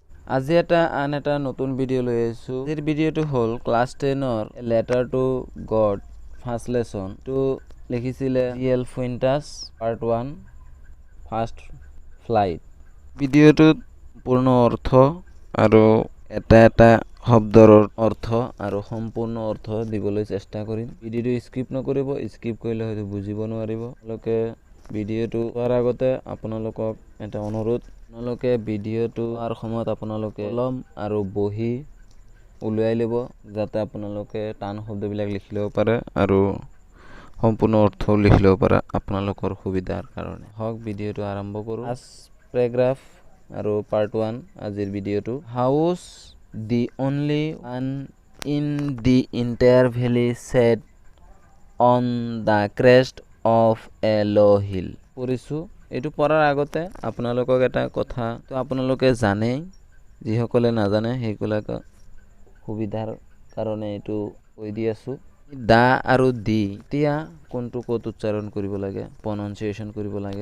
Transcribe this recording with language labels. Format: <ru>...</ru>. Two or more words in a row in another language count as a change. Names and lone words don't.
<as>আজি আন এটা নতুন ভিডিও লৈ আছো। আজিৰ ভিডিওটো হ'ল ক্লাছ 10 ৰ লেটাৰ টু গড</as> <en>first lesson two</en> <as>লিখিছিলে এল ফুইন্টাস পার্ট 1 ফার্স্ট ফ্লাইট। ভিডিওটোত পূৰ্ণ অৰ্থ আৰু এটা শব্দৰ অৰ্থ আৰু সম্পূৰ্ণ অৰ্থ দিবলৈ চেষ্টা কৰিম। ভিডিওটো স্কিপ নকৰিব, স্কিপ কৰিলে হয়তো বুজিব নোৱাৰিব। আপোনালোকে ভিডিওটো চোৱাৰ আগতে আপোনালোকক এটা অনুৰোধ, আপোনালোকে ভিডিওটো চোৱাৰ সময়ত আপোনালোকে কলম আৰু বহি উলিয়াই ল'ব, যাতে আপোনালোকে টান শব্দবিলাক লিখি ল'ব পাৰে আৰু সম্পূৰ্ণ অৰ্থ লিখি ল'ব পাৰে আপোনালোকৰ সুবিধাৰ কাৰণে। হওক ভিডিওটো আৰম্ভ কৰোঁ।</as> <en>first paragraph</en> <as>আৰু পাৰ্ট 1 আজিৰ ভিডিওটো।</as> <en>হাউচ the only one in the entire valley sat on the crest of a low hill.</en> <as>পঢ়িছোঁ। এইটো পঢ়াৰ আগতে আপোনালোকক এটা কথা তো আপোনালোকে জানে, যিসকলে নাজানে সেইবিলাকে সুবিধাৰ কাৰণে এইটো কৈ দি আছোঁ। দা আৰু দি তেতিয়া কোনটো ক'ত উচ্চাৰণ কৰিব লাগে, প্ৰনাউন্সিয়েশ্যন কৰিব লাগে।</as>